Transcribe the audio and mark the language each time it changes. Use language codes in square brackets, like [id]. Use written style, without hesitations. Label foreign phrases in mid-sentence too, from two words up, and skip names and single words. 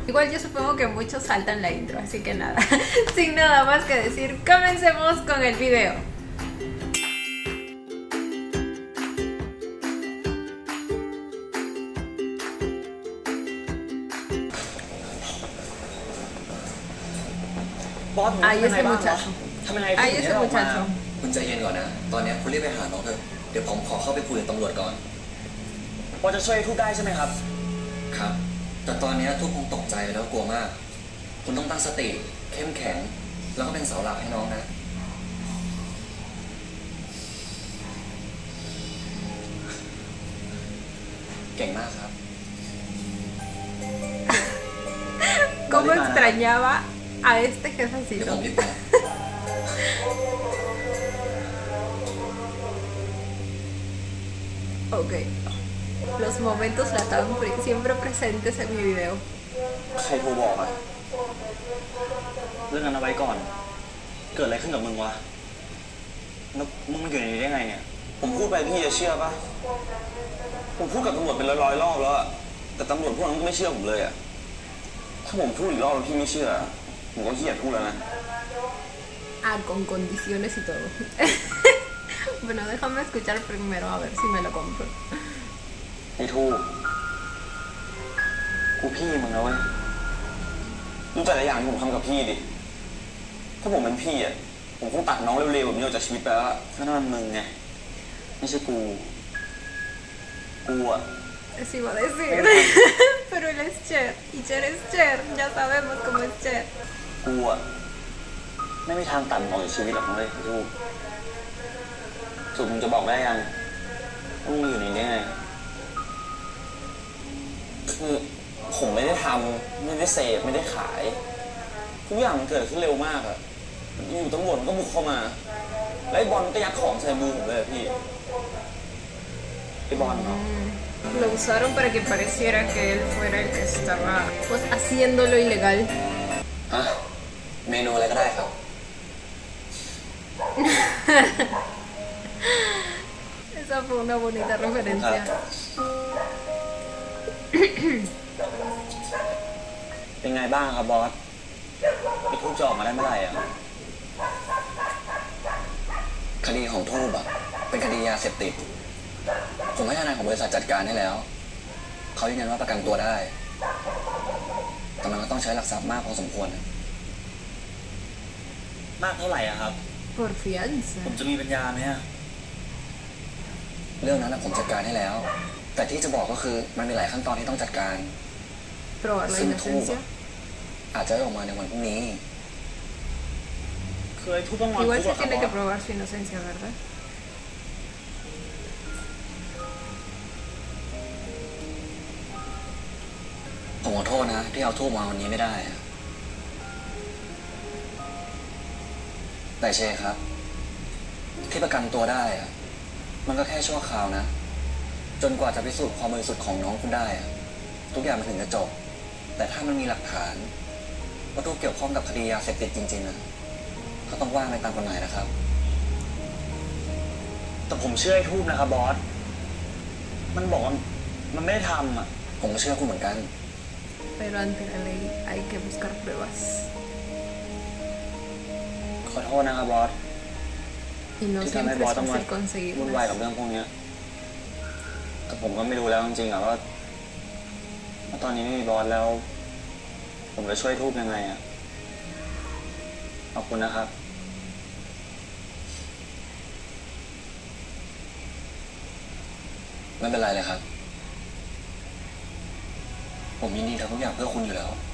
[es] Igual yo supongo que muchos saltan la intro, así que nada, sin nada más que decir, comencemos con el video. Ahí ese muchacho. Ahí ese muchacho. [th] คุณใจเย็นก่อนนะตอนนี้คุณรีบไปหาน้องเถอะเดี๋ยวผมขอเข้าไปคุยกับตำรวจก่อน พอจะช่วยทุกได้ใช่ไหมครับ ครับแต่ตอนนี้ทุกคงตกใจแล้วกลัวมากคุณต้องตั้งสติเข้มแข็งแล้วก็เป็นเสาหลักให้น้องนะเก่งมากครับ [es] ¿Cómo extrañaba a este jefecito? Ok, los momentos Latam siempre presentes en mi video. [th] ใครโทรบอกอะเรื่องนั้นเอาไว้ก่อนเกิดอะไรขึ้นกับมึงวะแล้วมึงมาอยู่ในนี้ได้ไงเนี่ยผมพูดไปพี่จะเชื่อปะผมพูดกับตำรวจเป็นร้อยๆรอบแล้วอะแต่ตำรวจพวกนั้นก็ไม่เชื่อผมเลยอะถ้าผมพูดอีกรอบแล้วพี่ไม่เชื่อผมก็เหี้ยพูดแล้วนะ [es] Ah, con condiciones y todo. Bueno, déjame escuchar primero a ver si me lo compro. [th] ไอ้ทูกูพี่มึงนะเว้ยดูแต่ละอย่างที่ผมทำกับพี่ดิถ้าผมเป็นพี่อ่ะผมคงตัดน้องเร็วๆแบบนี้ออกจากชีวิตไปแล้วก็นั่นมึงไงไม่ใช่กูอ่ะ [es] Eso iba a decir. Pero él es Cher y Cher es Cher, ya sabemos cómo es Cher. [th] กูอ่ะไม่มีทางตัดออกจากชีวิตหรอกเลยไอ้ทูสุดมึงจะบอกได้ยังว่ามึงมาอยู่ในนี้ไงคือผมไม่ได้ทำไม่ได้เสพไม่ได้ขายทุกอย่างมันเกิดขึ้นเร็วมากอะอยู่ตำรวจมันก็บุกเข้ามาแล้วไอ้บอลก็ยัดของใส่มือผมเลยพี่ไอ้บอลเนาะ [es] Lo usaron para que pareciera que él fuera el que estaba pues haciendo lo ilegal. [th] อ่ะเมนูอะไรก็ได้ครับ [es] Esa fue una bonita referencia. [th] เป็นไงบ้างครับบอสไอ้ทูบจะออกมาได้เมื่อไหร่อ่ะ คดีของทูบอะเป็นคดียาเสพติดผมให้ทนายของบริษัทจัดการให้แล้วเขายืนยันว่าประกันตัวได้แต่มันก็ต้องใช้หลักทรัพย์มากพอสมควร มากเท่าไหร่อ่ะครับ [es] Por fianza. [th] ผมจะมีปัญญาไหมอ่ะ เรื่องนั้นผมจัดการให้แล้วแต่ที่จะบอกก็คือมันมีหลายขั้นตอนที่ต้องจัดการ [es] Probar la inocencia. [th] อาจจะออกมาในวันพรุ่งนี้ คือไอ้ทูบต้องนอน [es] Igual [th] คุ [es] se [th] กอะครับ [es] tiene [th] บ [es] que [th] อส [es] probar su inocencia, ¿verdad? [th] ผมขอโทษนะที่เอาทูบมาวันนี้ไม่ได้แต่เชครับที่ประกันตัวได้อะมันก็แค่ชั่วคราวนะจนกว่าจะพิสูจน์ความบริสุทธิ์ของน้องคุณได้อะทุกอย่างมันถึงจะจบแต่ถ้ามันมีหลักฐานว่าทูบเกี่ยวข้องกับคดียาเสพติดจริงๆนะก็ต้องว่าไปตามกฎหมายนะครับ แต่ผมเชื่อไอ้ทูบนะครับบอสมันบอกว่ามันไม่ได้ทำอ่ะ ผมก็เชื่อคุณเหมือนกัน [es] Pero ante la ley hay que buscar pruebas. [th] ขอโทษนะครับบอส [es] Y no [th] ที่ทำให้ [es] siempre [th] บอส [es] es [th] ต้องมา [es] fácil conseguir [th] วุ่นวายกับ [es] más. [th] เรื่องพวกนี้แต่ผมก็ไม่รู้แล้วจริงๆอะว่าตอนนี้ไม่มีบอสแล้วผมจะช่วยทูบยังไงอะขอบคุณนะครับ ไม่เป็นไรเลยครับผมยินดีทำทุกอย่างเพื่อคุณอยู่แล้ว